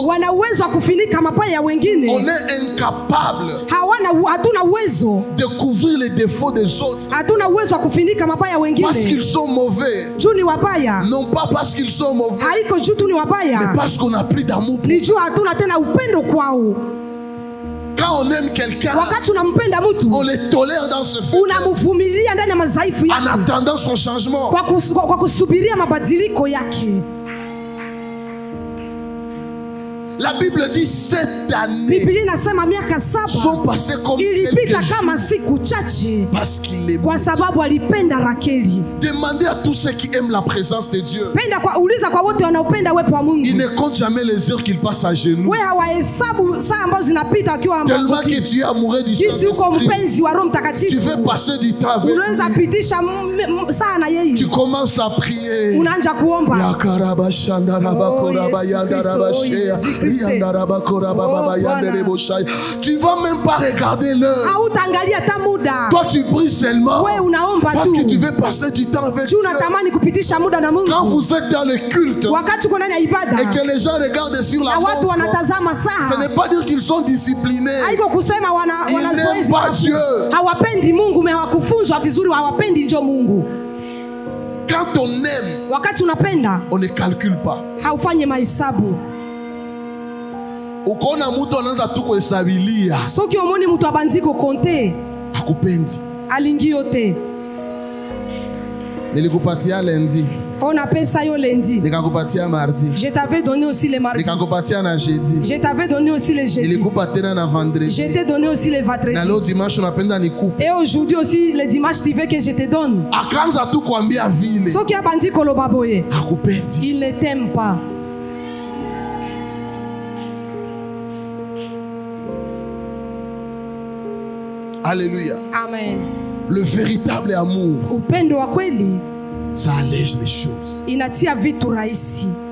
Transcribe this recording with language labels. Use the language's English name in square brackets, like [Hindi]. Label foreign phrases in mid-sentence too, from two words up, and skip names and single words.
[Swahili] Wana uwezo wa kufinika mabaya ya wengine. [French] On est incapable [Swahili] hatuna uwezo [French] de couvrir les défauts des autres. [Swahili] Hatuna uwezo wa kufinika mabaya ya wengine. [French] Parce qu'ils sont mauvais. [Swahili] Juu ni wabaya. [French] Non pas parce qu'ils sont mauvais. [Swahili] Haiko juu tu ni wabaya. [French] Mais parce qu'on a plus d'amour. [Swahili] Ni juu hatuna tena upendo kwao. [French] Quand on aime quelqu'un, [Swahili] wakati unampenda mtu, [French] on le tolère dans ce fait. [Swahili] Unamvumilia ndani ya madhaifu yake. [French] En attendant son changement. [Swahili] Kwa kusubiria mabadiliko yake. [French] La Bible dit 7 années [Swahili] Biblia inasema miaka 7 [French] sont passées comme [Swahili] ilipita kama siku chache, [French] parce qu'il est [Swahili] kwa sababu alipenda Rakeli. [French] Demandez à tous ceux qui aiment la présence de Dieu. [Swahili] Uliza kwa wote wanaopenda uwepo wa Mungu. [French] Il ne compte jamais les heures qu'il passe à genoux. [Swahili] Wewe hawahesabu saa ambazo zinapita akiwa [French] tellement que tu es amoureux du Saint-Esprit. Tu veux passer du temps avec lui. Tu commences à prier. [Swahili] Unaanza kuomba. [French] Tu vas même pas regarder l'heure. Toi tu pries seulement parce que tu veux passer du temps avec Dieu. Quand vous êtes dans le culte et que les gens regardent sur la montre, ce n'est pas dire qu'ils sont disciplinés. Ils n'aiment pas Dieu. Quand on aime, on ne calcule pas. [Swahili] Ukona mtu anaanza tu kuhesabilia. [Lingala] Soki omoni mtu abandiko konte. [Swahili] Hakupendi. [Lingala] Alingi yote. [Swahili] Nilikupatia lundi. [French] On appelle ça yo lundi. [Swahili] Nikakupatia mardi. [French] Je t'avais donné aussi le mardi. [Swahili] Nikakupatia na jeudi. [French] Je t'avais donné aussi le jeudi. [Swahili] Nilikupatia na vendredi. [French] Je t'ai donné aussi le vendredi. [Swahili] Na leo dimanche unapenda nikupe. [French] Et aujourd'hui aussi le dimanche tu veux que je te donne. [Swahili] Akaanza tu kuambia vile. [Lingala] Soki abandiko lo baboye. [Swahili] Hakupendi. [French] Il ne t'aime pas. Alléluia. Amen. Le véritable amour, [Swahili] upendo wa kweli, [French] ça allège les choses. [Swahili] Inatia vitu rahisi.